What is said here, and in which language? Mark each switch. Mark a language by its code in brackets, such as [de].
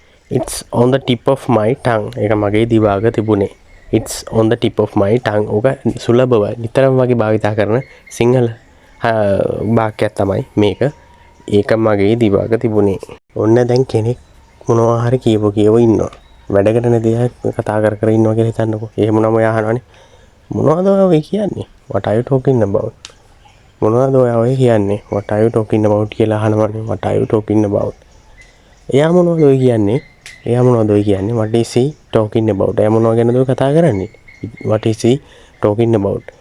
[en] It's on the tip of my tongue. [si] ඒක මගේ දිවාග තිබුණේ. [en] It's on the tip of my tongue. [si] ඔක සුලභව නිතරම වගේ භාවිතා කරන සිංහල වාක්‍යයක් තමයි මේක. ඒක මගේ දිවාග තිබුණේ. ඔන්න දැන් කෙනෙක් මොනවා හරි කියව ඉන්නවා. වැඩකට නැති අය කතා කර ඉන්නවා කියලා හිතන්නකෝ. එහෙම නම් ඔයා අහනවනේ. මොනවද ඔය කියන්නේ? [en] What are you talking about? [si] මොනවද ඔය කියන්නේ? [en] What are you talking about [si] කියලා අහනවනේ. [en] What are you talking about? [si] එයා මොනවද ඔය කියන්නේ? [en] What is he talking about? [si] එයා මොනව ගැනද කතා කරන්නේ? [en] What is he talking about?